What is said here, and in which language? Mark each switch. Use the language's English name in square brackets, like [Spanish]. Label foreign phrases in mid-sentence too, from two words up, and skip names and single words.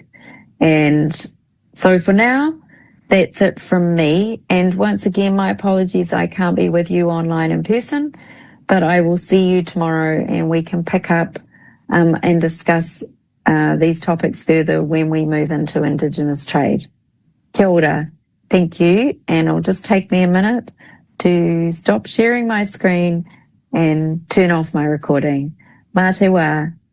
[English] And so for now, that's it from me. And once again, my apologies, I can't be with you online in person, but I will see you tomorrow and we can pick up and discuss these topics further when we move into Indigenous trade. [Māori] Kia ora. [English] Thank you. And it'll just take me a minute to stop sharing my screen and turn off my recording. [Māori] Mā te wā.